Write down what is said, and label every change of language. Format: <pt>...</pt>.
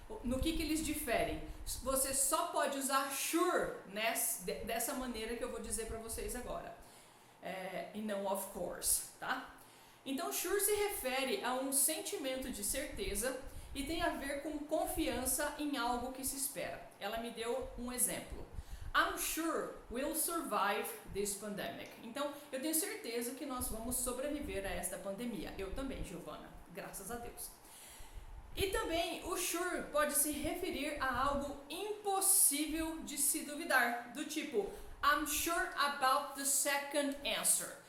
<pt>No que eles diferem? Você só pode usar sure dessa maneira que eu vou dizer para vocês agora. E não of course, tá? Então, sure se refere a um sentimento de certeza e tem a ver com confiança em algo que se espera. Ela me deu um exemplo.</pt> <en>I'm sure we'll survive this pandemic.</en> <pt>Então, eu tenho certeza que nós vamos sobreviver a esta pandemia. Eu também, Giovanna, graças a Deus. E também o sure pode se referir a algo impossível de se duvidar, do tipo</pt> <en>I'm sure about the second answer.</en>